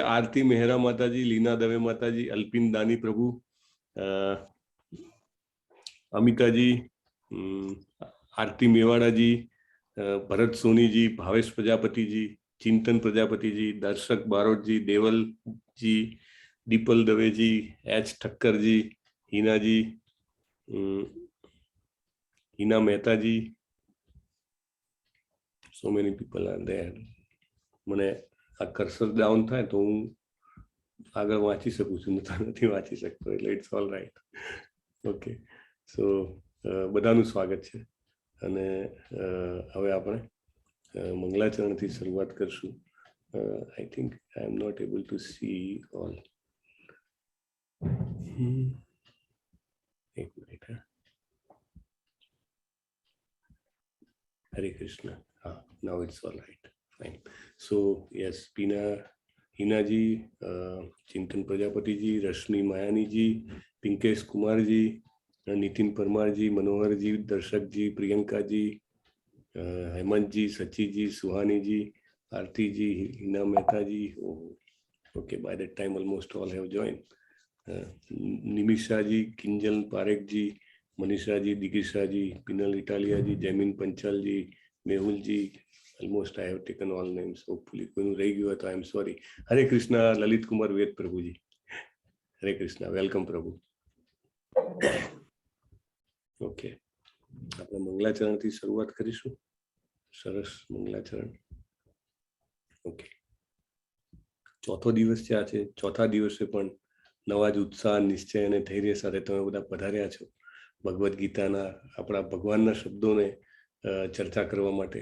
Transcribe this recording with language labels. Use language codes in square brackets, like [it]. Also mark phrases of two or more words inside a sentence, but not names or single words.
[gu] આરતી મહેરા માતાજી, લીના દવે માતાજી, અલ્પિન દાની પ્રભુ, અમિતાજી, આરતી મેવાડાજી, ભરત સોનીજી, ભાવેશ પ્રજાપતિજી, ચિંતન પ્રજાપતિજી, દર્શક બારોટજી, દેવલજી, દીપલ દવેજી, એચ ઠક્કરજી, હિનાજી, હિના મહેતાજી, [en] so many people are there. [gu] મને આ [en] cursor down [gu] થાય તો હું આગળ વાંચી શકું છું, નથી વાંચી શકતો, એટલે [en] it's all right. okay, so [gu] બધાનું સ્વાગત છે. અને હવે આપણે મંગલાચરણથી શરૂઆત કરશું. [en] I think I am not able to see all. [gu] એક મિનિટ. હરે કૃષ્ણ. હા, [en] now it's all right, fine. So yes, [gu] હિનાજી, ચિંતન પ્રજાપતિજી, રશ્મિ માયાનીજી, પિંકેશ કુમારજી, [hi] नितिन परमार जी, मनोहर जी, दर्शक जी, प्रियंका जी, हेमंत जी, सची जी, सुहानी जी, आरती जी, हिना मेहता जी. [en] Okay, by that time almost all have joined. [hi] निमिषा जी, किंजल पारेख जी, मनीषा जी, दिगिशा जी, पिनल इटालिया जी, जैमिन पंचाल जी, मेहुल जी. [en] Almost I have taken all names. Hopefully [hi] कोई रह गया तो [en] I am sorry. [hi] हरे कृष्णा. ललित कुमार वेद प्रभु जी, हरे कृष्णा. वेलकम प्रभु. [gu] ઓકે, આપણે મંગલાચરણથી શરૂઆત કરીશું. સરસ, મંગલાચરણ. ઓકે, ચોથો દિવસ છે આ છે. ચોથા દિવસે પણ નવા જ ઉત્સાહ, નિશ્ચય અને ધૈર્ય સાથે તમે બધા પધાર્યા છો ભગવદ્ ગીતાના આપણા ભગવાનના શબ્દોને ચર્ચા કરવા માટે.